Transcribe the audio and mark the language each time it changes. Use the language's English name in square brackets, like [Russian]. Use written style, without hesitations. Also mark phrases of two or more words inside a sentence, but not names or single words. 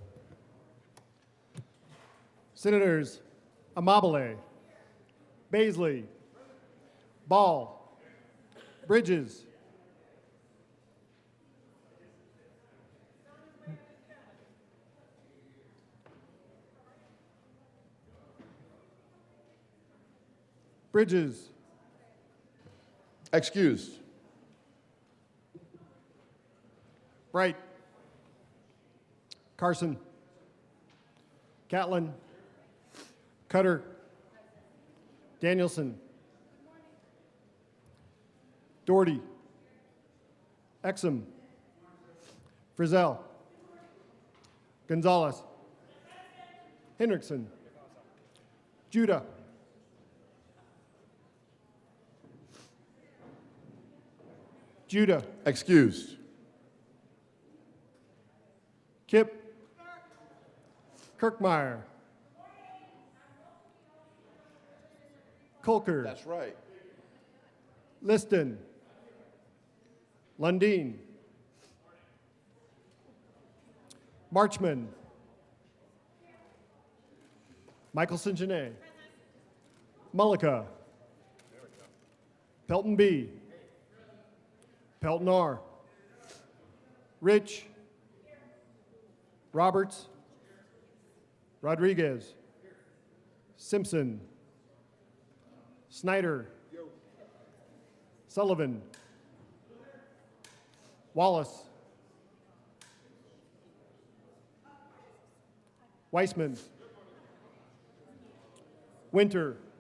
[English] Senators Amabile, Baisley, Ball, Bridges, Bridges, Excused. Bright, Carson, Catlin, Cutter, Danielson, Doherty, Exum, Frizzell, Gonzalez, Hendrickson, Judah, Excused. Kip, Kirkmeyer, Colker, That's right. Liston, Lundeen, Marchman, Michelson Janae, Mullica, Pelton B, Pelton R, Rich, Roberts, Rodriguez, Simpson, Snyder, Sullivan, Wallace, Weissman, Winter,